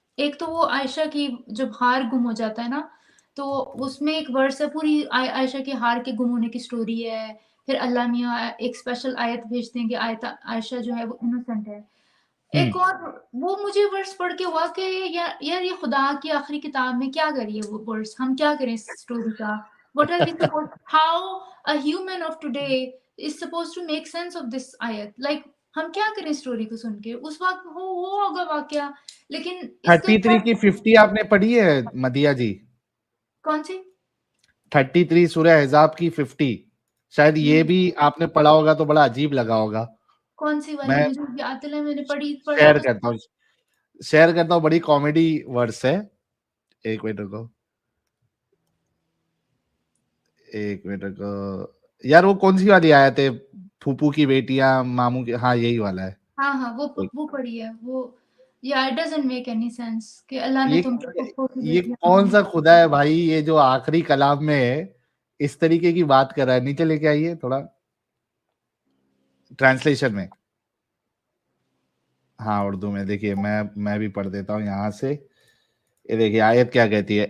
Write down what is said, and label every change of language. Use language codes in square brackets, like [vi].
[ur] ایک تو وہ عائشہ کی جب ہار گم ہو جاتا ہے نا، تو اس میں ایک ورس ہے، پوری عائشہ کے ہار کے گم ہونے کی سٹوری ہے. پھر اللہ میاں ایک اسپیشل آیت بھیجتے ہیں کہ عائشہ جو ہے وہ انوسنٹ ہے. ایک اور وہ مجھے ورس پڑھ کے ہوا کہ یار یہ خدا کی آخری کتاب میں کیا کریے وہ ورس، ہم کیا کریں اس سٹوری کا. [en] What are we supposed, how a human of today is supposed to make sense of this ayat? [ur] Like ہم کیا کریں سٹوری کو سن کے، اس وقت وہ ہوگا واقعہ. لیکن اس کا 33 کی 50 آپ نے پڑھی ہے مدیہ جی؟ کون سی 33 سورہ احزاب کی 50، شاید یہ بھی آپ نے پڑھا ہوگا تو بڑا عجیب لگا ہوگا. کون سی والی؟ میں مجھے یاد ہے، میں نے پڑھا شیئر تو کرتا ہوں، بڑی کامیڈی ورڈس ہے. ایک منٹ رکو یار، وہ کون سی والی آئے تھے؟ پھوپھو کی بیٹیاں ماموں کی، ہاں یہی والا ہے. ہاں وہ پڑھی ہے وہ. [en] Yeah, it doesn't make any sense [ur] کہ اللہ نے تم کو یہ کون سا خدا ہے بھائی، یہ جو آخری کلام میں ہے اس طریقے کی بات کر رہا ہے؟ نیچے لے کے آئیے تھوڑا ٹرانسلیشن میں. ہاں اردو میں دیکھیے، میں بھی پڑھ دیتا ہوں یہاں سے. یہ دیکھیے آیت کیا کہتی ہے.